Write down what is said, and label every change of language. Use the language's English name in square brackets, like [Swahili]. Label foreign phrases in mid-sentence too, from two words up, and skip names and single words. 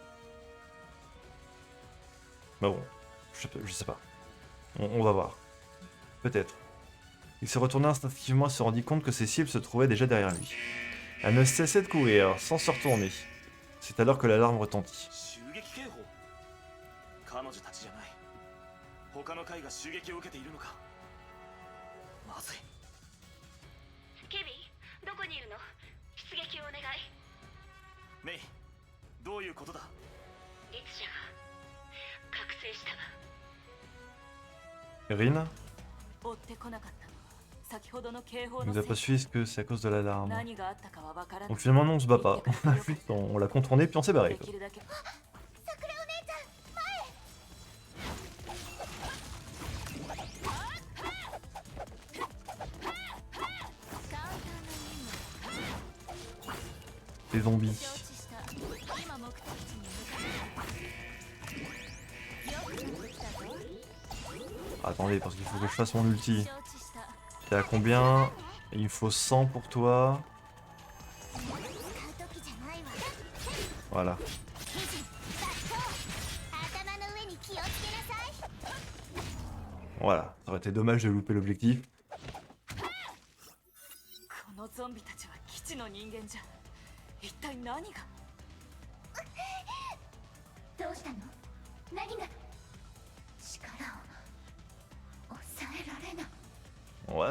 [French] Bah bon, je sais pas. On va voir. Peut-être. Il se retourna instinctivement et se rendit compte que ses cibles se trouvaient déjà derrière lui. Elle ne cessait de courir, sans se retourner. C'est alors que l'alarme retentit. [Japanese] 他の階が襲撃を受けているのか。まずい。ケビン、どこにいるの？出撃をお願い。メイ、 どういうことだ。律者が覚醒した Erin 追ってこなかったのは先ほどの警報 [French] il [Japanese] の [French] nous a [Japanese] せ [French] pas [Japanese] い [French] suivi, est-ce que c'est à cause de l'alarme? [Japanese] 何があったかはわからない [French] Donc finalement non, on se bat pas. Juste on l'a contourné puis on s'est barré. [Japanese] で Quoi. きるだけ桜お姉ちゃんカウンターの任 [French] Les [Japanese] 務 [French] zombies. [Japanese] 承知した今目的地に向かってよく飛んできたぞ [French] Attendez, parce qu'il faut que je fasse mon ulti. [Japanese] 承知した [French] T'es à combien? Il me faut 100 pour toi. [Japanese] 使う時じゃないわ Voilà. 頭の上に気をつけなさい [French] Voilà. Ça aurait été dommage de louper l'objectif. [Japanese] このゾンビたちは基地の人間じゃ一体何がどうしたの何が力を抑えられない What?